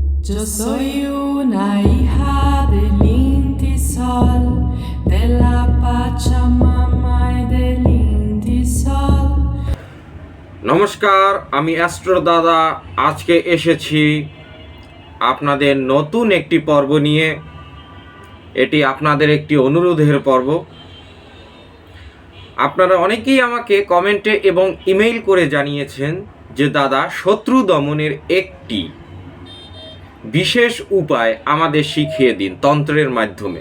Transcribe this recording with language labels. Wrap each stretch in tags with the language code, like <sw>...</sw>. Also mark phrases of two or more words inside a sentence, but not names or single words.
<es>Yo soy una hija del Inti Sol, de la Pachamama y del Inti Sol.</es> <bn>নমস্কার, আমি অ্যাস্ট্রো দাদা আজকে এসেছি আপনাদের নতুন একটি পর্ব নিয়ে। এটি আপনাদের একটি অনুরোধের পর্ব। আপনারা অনেকেই আমাকে কমেন্টে এবং ইমেইল করে জানিয়েছেন যে দাদা, শত্রু দমনের একটি বিশেষ উপায় আমাদের শিখিয়ে দিন তন্ত্রের মাধ্যমে।</bn>